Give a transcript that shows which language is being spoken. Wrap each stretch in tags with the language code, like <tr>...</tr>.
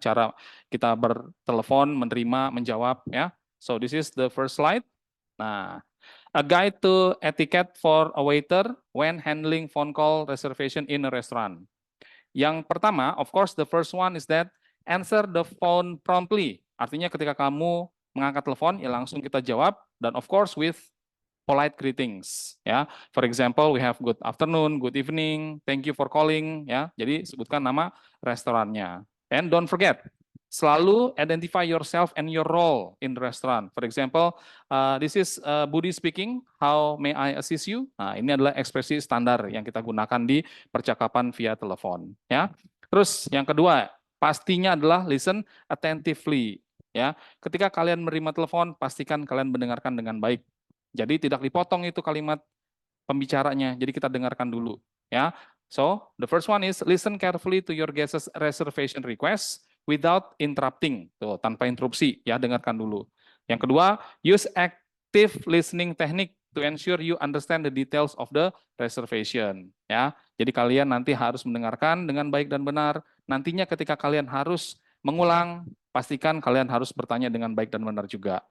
<id>Cara kita bertelepon, menerima, menjawab, ya.</id> <en>So this is the first slide. Nah, a guide to etiquette for a waiter when handling phone call reservation in a restaurant. Yang pertama, of course, the first one is that answer the phone promptly.</en> <id>Artinya ketika kamu mengangkat telepon, ya langsung kita jawab.</id> <en>Dan of course with polite greetings. Ya, for example, we have good afternoon, good evening, thank you for calling.</en> <id>Ya, jadi sebutkan nama restorannya.</id> <en>And don't forget, selalu identify yourself and your role in the restaurant. For example, this is Budi speaking. How may I assist you?</en> <id>Nah, ini adalah ekspresi standar yang kita gunakan di percakapan via telepon. Ya. Terus yang kedua, pastinya adalah listen attentively. Ya, ketika kalian menerima telepon, pastikan kalian mendengarkan dengan baik. Jadi tidak dipotong itu kalimat pembicaranya. Jadi kita dengarkan dulu. Ya.</id> <en>So the first one is listen carefully to your guest's reservation request without interrupting. Tuh, tanpa interupsi, ya dengarkan dulu. Yang kedua, use active listening technique to ensure you understand the details of the reservation.</en> <id>Ya, jadi kalian nanti harus mendengarkan dengan baik dan benar. Nantinya ketika kalian harus mengulang, pastikan kalian harus bertanya dengan baik dan benar juga.</id>